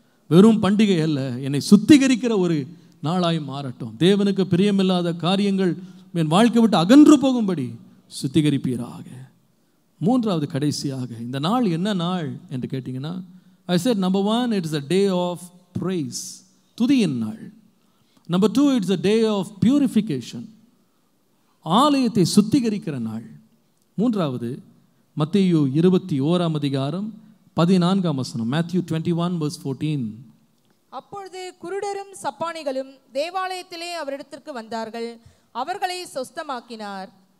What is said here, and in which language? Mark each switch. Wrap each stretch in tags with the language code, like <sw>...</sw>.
<ta>வெறும் பண்டிகை அல்ல, என்னை சுத்திகரிக்கிற ஒரு நாளாய் மாறட்டும். தேவனுக்கு பிரியமில்லாத காரியங்கள் என் வாழ்க்கை விட்டு அகன்று போகும்படி சுத்திகரிப்பீராக. மூன்றாவது கடைசியாக இந்த நாள் என்ன நாள் என்று கேட்டிங்கன்னா,</ta> <en>I said number 1, it is a day of praise,</en> <ta>துதியின் நாள்.</ta> <en>Number 2, it's a day of purification,</en> <ta>ஆலயத்தை சுத்திகரிக்கிற நாள். மூன்றாவது மத்தேயு 21 அதிகாரம் 14 வசனம்,</ta> <en>Matthew 21 verse 14.</en> <ta>அப்பொழுது குருடரும் சப்பானிகளும் தேவாலயத்திலே அவரிடத்திற்கு வந்தார்கள், அவர்களை சொஸ்தமாக்கினார்.</ta>